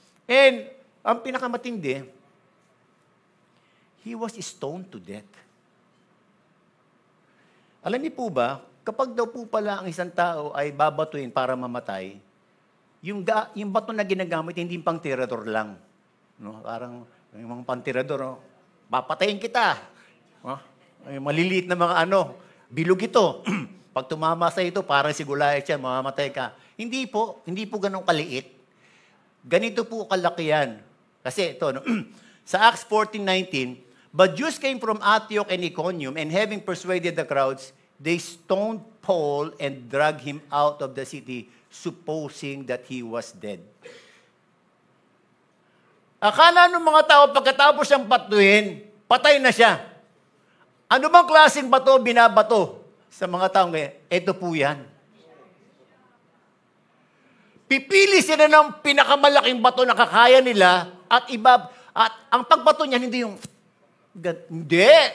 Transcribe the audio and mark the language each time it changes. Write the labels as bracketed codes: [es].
[en] And, [tl] ang pinakamatindi, [en] he was stoned to death. [tl] Alam niyo po ba, kapag daw po pala ang isang tao ay babatuin para mamatay, yung bato na ginagamit, hindi pang tirador lang. No? Parang, yung mga pang-tirador, papatayin kita. Maliliit na mga bilog ito. Pag tumama sa ito, parang sigulayat siya, mamamatay ka. Hindi po ganun kaliit. Ganito po kalaki yan. Kasi ito, no? [en] Sa Acts 14:19, but Jews came from Antioch and Iconium, and having persuaded the crowds, they stoned Paul and dragged him out of the city, supposing that he was dead. [tl] Akala ng mga tao, pagkatapos siyang batuhin, patay na siya. Ano bang klaseng bato binabato sa mga tao ngayon? Ito po yan. Pipili sila ng pinakamalaking bato na kakaya nila at ang pagbato niyan hindi yung hindi.